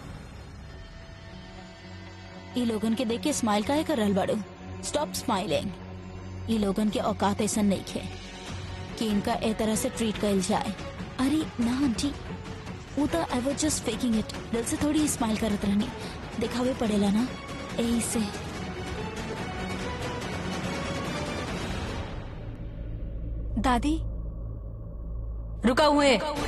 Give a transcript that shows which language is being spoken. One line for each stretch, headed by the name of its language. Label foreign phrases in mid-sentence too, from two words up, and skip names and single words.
Bhojpuri: ये लोगन के देख के स्माइल काहे कर रहल बाड़ू?
English: Stop smiling.
Bhojpuri: ये लोगन के औकात ऐसा नहीं है कि इनका ए तरह से ट्रीट कइल जाए। अरे ना आंटी, वो तो
English: I was just faking it.
Bhojpuri: दिल से थोड़ी स्माइल करत रहनी, दिखावे पड़ेला ना, यही से। दादी रुका हुए।